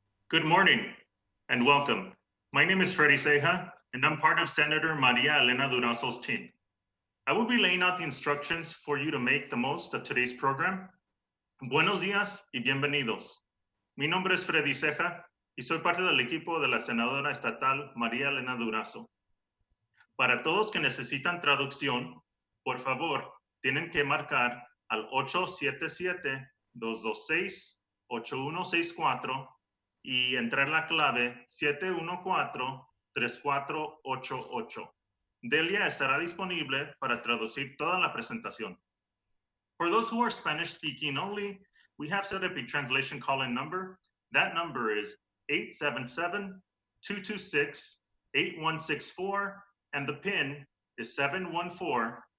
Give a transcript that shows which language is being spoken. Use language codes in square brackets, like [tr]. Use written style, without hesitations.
[en] Good morning and welcome. My name is Freddy Ceja, and I'm part of Senator Maria Elena Durazo's team. I will be laying out the instructions for you to make the most of today's program. [es] Buenos días y bienvenidos. Mi nombre es Freddy Ceja y soy parte del equipo de la senadora estatal María Elena Durazo. Para todos que necesitan traducción, por favor, tienen que marcar al 877-226-8164 y entrar la clave 714-3488. Delia estará disponible para traducir toda la presentación. [en] For those who are Spanish speaking only, we have set up a translation call-in number. That number is 877-226-8164, and the PIN is 714-3488.